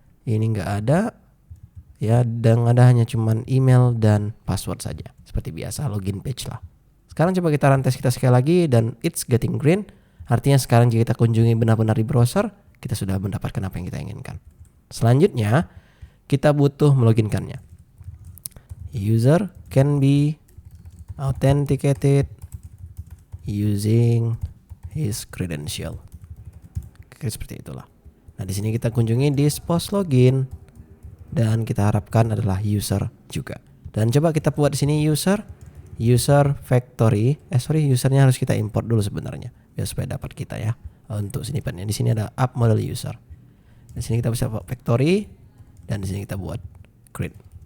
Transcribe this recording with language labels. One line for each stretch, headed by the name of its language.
Indonesian: Ini nggak ada, ya, dan ada hanya cuman email dan password saja, seperti biasa login page lah. Sekarang coba kita run tes kita sekali lagi dan
English: it's getting green.
Indonesian: Artinya sekarang jika kita kunjungi benar-benar di browser, kita sudah mendapatkan apa yang kita inginkan. Selanjutnya, kita butuh meloginkannya.
English: User can be authenticated using his credential.
Indonesian: Oke, seperti itulah. Nah, di sini kita kunjungi this post login dan kita harapkan adalah user juga. Dan coba kita buat di sini user factory. Usernya harus kita import dulu sebenarnya biar supaya dapat kita ya untuk snippetnya. Di sini ada app model user. Di sini kita bisa buat factory dan di sini kita buat create.